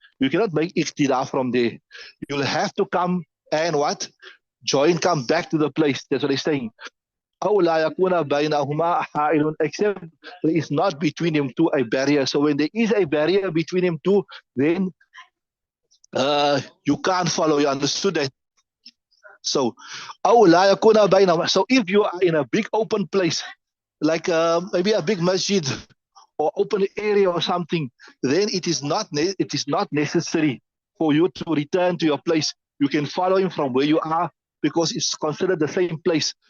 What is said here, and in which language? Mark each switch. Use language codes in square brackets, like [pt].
[en] You cannot make iqtidah from there. You'll have to come and what? Come back to the place. That's what he's saying. [ar] أو لا يكون بينهما حائل, [en] except there is not between them two a barrier. So when there is a barrier between them two, then you can't follow. You understood that? So [ar] أو لا يكون بينهما. [en] So if you are in a big open place, like maybe a big masjid or open area or something, then it is not necessary for you to return to your place. You can follow him from where you are because it's considered the same place.